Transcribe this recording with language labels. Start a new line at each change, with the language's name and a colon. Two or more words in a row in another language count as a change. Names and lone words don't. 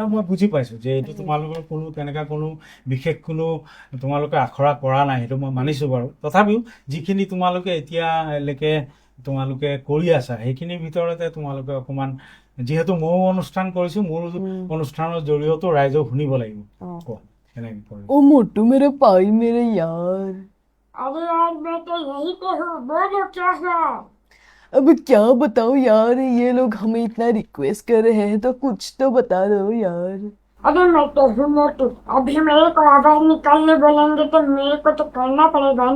Assamese: মই বুজি পাইছোঁ যে এইটো তোমালোকৰ তেনেকুৱা কোনো বিশেষ তোমালোকে আখৰা কৰা নাই, সেইটো মই মানিছোঁ বাৰু। তথাপিও যিখিনি তোমালোকে এতিয়ালৈকে তোমালোকে কৰি আছা, সেইখিনিৰ ভিতৰতে তোমালোকে অকণমান, যিহেতু ময়ো অনুষ্ঠান কৰিছোঁ, মোৰ অনুষ্ঠানৰ জৰিয়তেও ৰাইজক শুনিব লাগিব।
Hindi: ओ मोटू मेरे भाई मेरे यार, अरे यार मैं तो यही तो हूँ, बोलो क्या है? अब क्या बताओ यार, ये लोग हमें इतना रिक्वेस्ट कर रहे हैं तो कुछ तो बता दो यार। अरे मैं तो हूँ मोटू, अभी मेरे को आवाज निकालने बोलेंगे तो मेरे को तो करना पड़ेगा ना।